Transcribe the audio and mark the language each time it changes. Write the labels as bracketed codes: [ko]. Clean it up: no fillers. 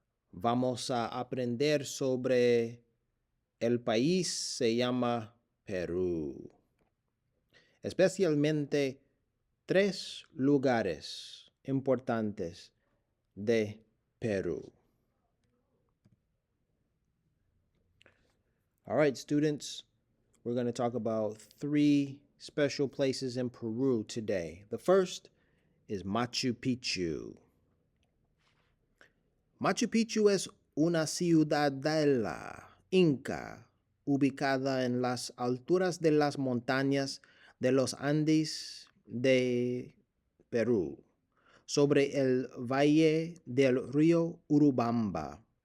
[es] Vamos a aprender sobre el país, se llama Perú. Especialmente tres lugares importantes de Perú. [en] All right, students, we're going to talk about three special places in Peru today. The first is Machu Picchu. [es] Machu Picchu es una ciudadela inca ubicada en las alturas de las montañas de los Andes de Perú, sobre el valle del río Urubamba.